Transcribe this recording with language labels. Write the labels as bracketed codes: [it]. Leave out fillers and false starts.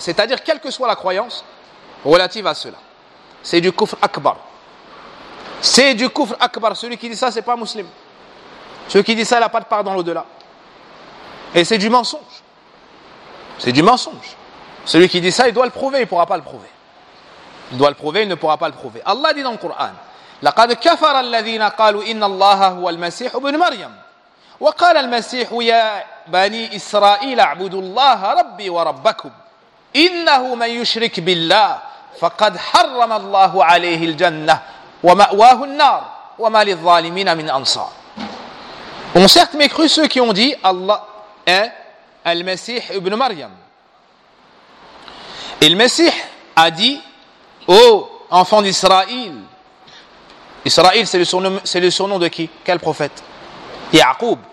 [fr] C'est-à-dire, quelle que soit la croyance relative à cela, c'est du kufr akbar. C'est du kufr akbar. Celui qui dit ça, ce n'est pas un musulman. Celui qui dit ça, il n'a pas de part dans l'au-delà. Et c'est du mensonge. C'est du mensonge. Celui qui dit ça, il doit le prouver, il ne pourra pas le prouver. Il doit le prouver, il ne pourra pas le prouver. Allah dit dans le Coran, [ar] « لَقَدْ كَفَرَ الَّذِينَ قَالُوا إِنَّ اللَّهَ هُوَ الْمَسِيحُ بْنُ مَرْيَمُ وَقَالَ الْمَسِيحُ يَا بَنِي إِسْرَائِيلَ اعْبُدُوا اللَّهَ رَبِّي وَرَبَّكُمْ إِنَّهُ مَنْ يُشْرِكْ بِاللَّهِ فَقَدْ حَرَّمَ اللَّهُ عَلَيْهِ الْجَنَّةِ وَمَأْوَاهُ النَّارُ وَمَا لِلظَّالِمِينَ مِنْ أَنصَارِ. [fr] Ont certes mécru ceux qui ont dit Allah est Al-Masih ibn Maryam. Et le Messie a dit, ô enfant d'Israël, Israël c'est le surnom de qui? Quel prophète? Yaqub.